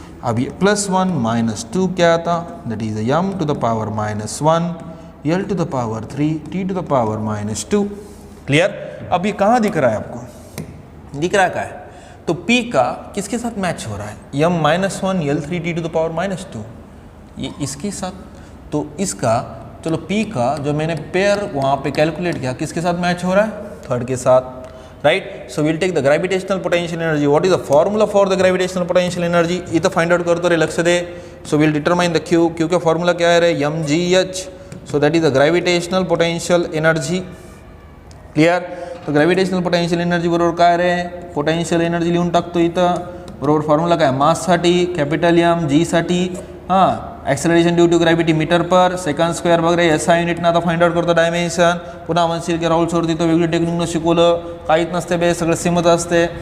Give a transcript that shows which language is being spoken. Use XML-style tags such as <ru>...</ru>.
<en>अब ये +1 -2 क्या आता, that is m to the power -1 L to the power 3 t to the power -2. Clear?</en> <hi>अब ये कहाँ दिख रहा है आपको? दिख रहा है क्या है? तो P का किसके साथ मैच हो रहा है? m -1 L3 t to the power -2, ये इसके साथ। तो इसका चलो P का जो मैंने पेयर वहाँ पे कैलकुलेट किया किसके साथ मैच हो रहा है? थर्ड के साथ,</hi> <en>Right? So will take the gravitational potential energy. What is the formula for the gravitational potential energy?</en> <hi>ये तो फाइंड आउट करते रहे, लक्ष्य दे.</hi> <en>So will determine the Q.</en> <hi>Q का फॉर्मूला क्या है रे?</hi> <en>mgh. So that is the gravitational potential energy. Clear?</en> <mr>तो gravitational potential energy बरोबर काय रे? पोटेंशियल एनर्जी लिहून टाकतो इथं. बरोबर फॉर्म्युला काय? माससाठी कॅपिटल एम, जी साठी हां</mr> <en>acceleration due to gravity metre per second square</en> <mr>वगैरे SI युनिटनं आता फाइंड आउट करतो डायमेन्शन. पुन्हा म्हणशील की राहुल सर तिथं वेगळी टेक्निकनं शिकवलं, काहीच नसते बे, सगळं सेमच असते.</mr>